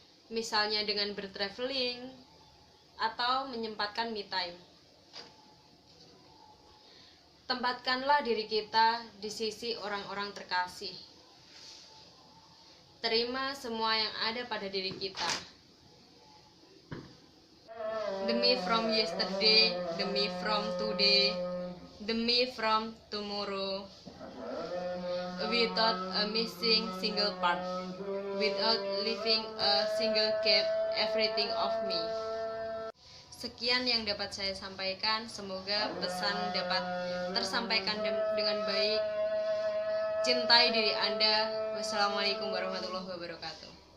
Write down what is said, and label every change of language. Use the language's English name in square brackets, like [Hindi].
[Indonesian] Misalnya dengan bertraveling atau menyempatkan me time. Tempatkanlah diri kita di sisi orang-orang terkasih. Terima semua yang ada pada diri kita. [English] The me from yesterday, the me from today, the me from tomorrow, without a missing single part, without leaving a single gap, everything of me. [Indonesian] Sekian yang dapat saya sampaikan, semoga pesan dapat tersampaikan dengan baik. Cintai diri Anda. Wassalamualaikum warahmatullahi wabarakatuh.